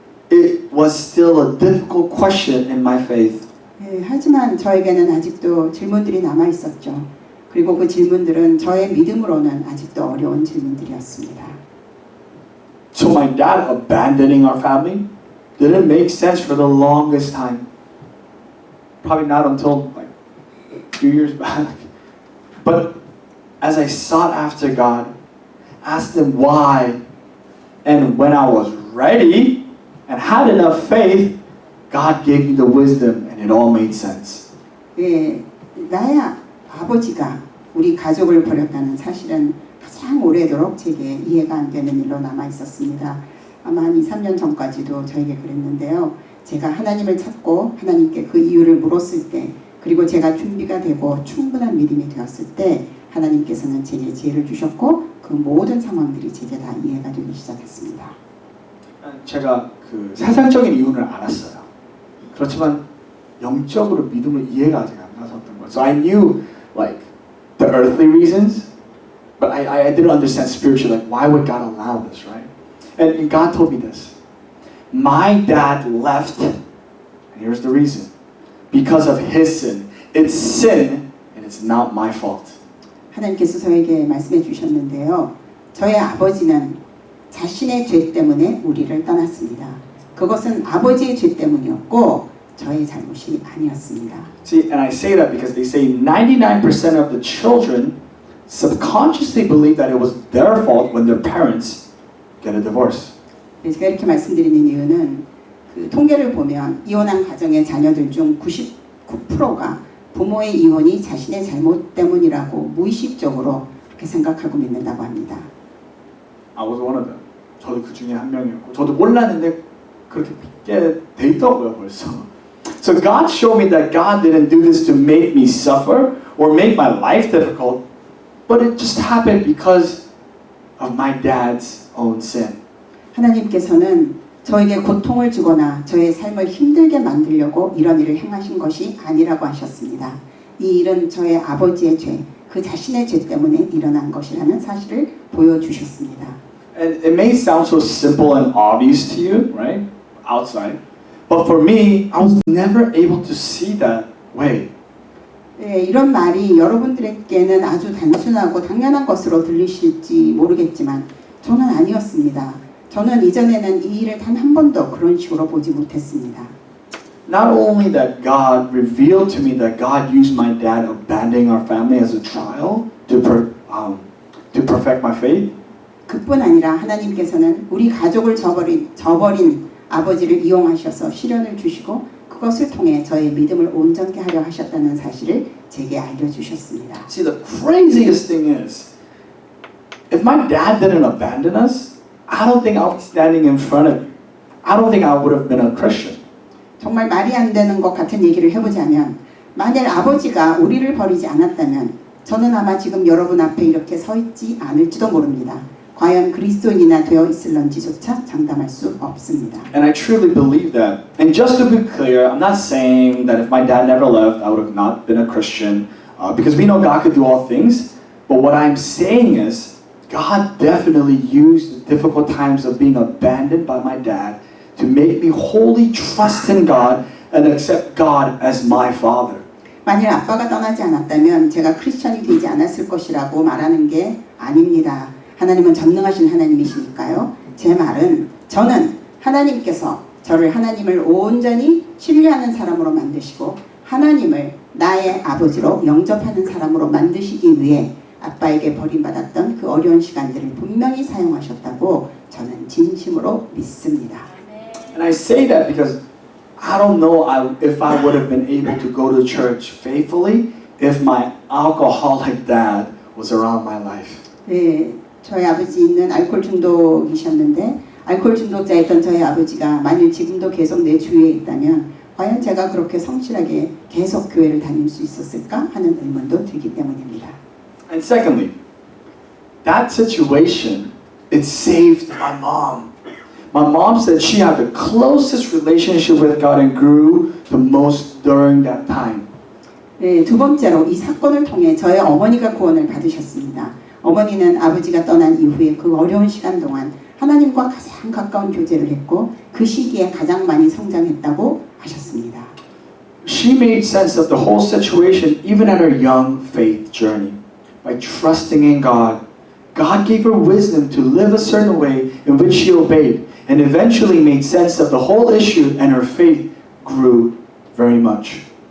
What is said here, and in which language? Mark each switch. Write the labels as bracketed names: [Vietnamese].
[English] It was still a difficult question in my faith. [Korean] 네, 하지만 저에게는 아직도 질문들이 남아 있었죠. 그리고 그 질문들은 저의 믿음으로는 아직도 어려운 질문들이었습니다. [English] So my dad abandoning our family didn't make sense for the longest time. Probably not until like a few years back. But as I sought after God, asked Him why, and when I was ready and had enough faith, God gave me the wisdom and it all made sense. [Korean] 예, 나의 아버지가 우리 가족을 버렸다는 사실은 가장 오래도록 제게 이해가 안 되는 일로 남아 있었습니다. 아마 한 2, 3년 전까지도 저에게 그랬는데요. 제가 하나님을 찾고 하나님께 그 이유를 물었을 때 그리고 제가 준비가 되고 충분한 믿음이 되었을 때 하나님께서는 제게 지혜를 주셨고 그 모든 상황들이 제게 다 이해가 되기 시작했습니다. 제가 그 세상적인 이유는 알았어요. 그렇지만 영적으로 믿음을 이해가 아직 안 갔었던 거예요. [English] So I knew like the earthly reasons, but I didn't understand spiritually. Like why would God allow this, right? And God told me this. My dad left, and here's the reason. Because of his sin. It's sin, and it's not my fault. [Korean] 하나님께서 저에게 말씀해 주셨는데요. 저의 아버지는 자신의 죄 때문에 우리를 떠났습니다. 그것은 아버지의 죄 때문이었고 저의 잘못이 아니었습니다. [English] See, and I say that because they say 99% of the children subconsciously believe that it was their fault when their parents get a divorce. [Korean] 제가 이렇게 말씀드리는 이유는 그 통계를 보면 이혼한 가정의 자녀들 중 99%가 부모의 이혼이 자신의 잘못 때문이라고 무의식적으로 그렇게 생각하고 믿는다고 합니다. [English] I was one of them. [Korean] 저도 그 중에 한 명이었고 저도 몰랐는데 그렇게 믿게 돼 있더라고요 벌써. [English] So God showed me that God didn't do this to make me suffer or make my life difficult, but it just happened because of my dad's own sin. [Korean] 하나님께서는 저에게 고통을 주거나 저의 삶을 힘들게 만들려고 이런 일을 행하신 것이 아니라고 하셨습니다. 이 일은 저의 아버지의 죄, 그 자신의 죄 때문에 일어난 것이라는 사실을 보여주셨습니다. [English] And it may sound so simple and obvious to you, right? Outside. But for me, I was never able to see that way. [Korean] 네, 이런 말이 여러분들에게는 아주 단순하고 당연한 것으로 들리실지 모르겠지만 저는 아니었습니다. 저는 이전에는 이 일을 단 한 번도 그런 식으로 보지 못했습니다. [English] Not only that God revealed to me that God used my dad abandoning our family as a trial to perfect my faith. [Korean] 그뿐 아니라 하나님께서는 우리 가족을 저버린 아버지를 이용하셔서 시련을 주시고 그것을 통해 저의 믿음을 온전케 하려 하셨다는 사실을 제게 알려주셨습니다. [English] See, the craziest thing is, if my dad didn't abandon us, I don't think I would be standing in front of you. I don't think I would have been a Christian. [Korean] 정말 말이 안 되는 것 같은 얘기를 해보자면 만약 아버지가 우리를 버리지 않았다면 저는 아마 지금 여러분 앞에 이렇게 서 있지 않을지도 모릅니다. 과연 그리스도인이나 되어 있을런지조차 장담할 수 없습니다. [English] And I truly believe that. And just to be clear, I'm not saying that if my dad never left, I would have not been a Christian, because we know God could do all things. But what I'm saying is, God definitely used the difficult times of being abandoned by my dad to make me wholly trust in God and accept God as my father. [Korean] 만일 아빠가 떠나지 않았다면 제가 크리스천이 되지 않았을 것이라고 말하는 게 아닙니다. 하나님은 전능하신 하나님이시니까요. 제 말은 저는 하나님께서 저를 하나님을 온전히 신뢰하는 사람으로 만드시고 하나님을 나의 아버지로 영접하는 사람으로 만드시기 위해 아빠에게 버림받았던 그 어려운 시간들을 분명히 사용하셨다고 저는 진심으로 믿습니다. [English] And I say that because I don't know if I would have been able to go to church faithfully if my alcoholic dad was around my life. [Korean] 네, 저희 아버지는 알코올 중독이셨는데 알코올 중독자였던 저희 아버지가 만일 지금도 계속 내 주위에 있다면 과연 제가 그렇게 성실하게 계속 교회를 다닐 수 있었을까 하는 의문도 들기 때문입니다. [English] And secondly, that situation, it saved my mom. My mom said she had the closest relationship with God and grew the most during that time. [Korean] 네, 두 번째로 이 사건을 통해 저의 어머니가 구원을 받으셨습니다. 어머니는 아버지가 떠난 이후에 그 어려운 시간 동안 하나님과 가장 가까운 교제를 했고 그 시기에 가장 많이 성장했다고 하셨습니다. [English] She made sense of the whole situation even at her young faith journey. By trusting in God, God gave her wisdom to live a certain way in which she obeyed and eventually made sense of the whole issue and her faith grew very much.